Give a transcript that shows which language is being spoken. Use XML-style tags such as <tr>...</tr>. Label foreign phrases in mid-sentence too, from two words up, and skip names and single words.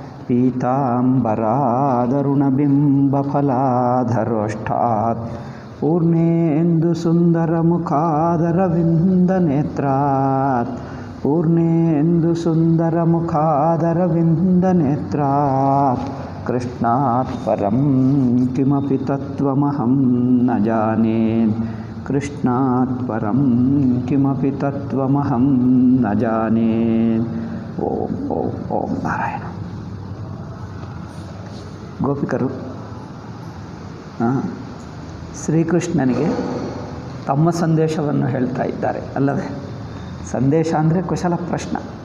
<sa>पीताम्बरादरुणबिम्बफलाधरोष्ठात् पूर्णेन्दुसुन्दरमुखादरविन्दनेत्रात् पूर्णेन्दुसुन्दरमुखादरविन्दनेत्रात् कृष्णात् परं किमपि तत्त्वमहं न जाने कृष्णात् परं किमपि तत्त्वमहं न जाने। ओम ओम ओम नारायण।</sa> <kn>ಗೋಪಿಕರು ಶ್ರೀಕೃಷ್ಣನಿಗೆ ತಮ್ಮ ಸಂದೇಶವನ್ನು ಹೇಳ್ತಾ ಇದ್ದಾರೆ ಅಲ್ಲವೇ? ಸಂದೇಶ ಅಂದರೆ ಕುಶಲ ಪ್ರಶ್ನ.</kn>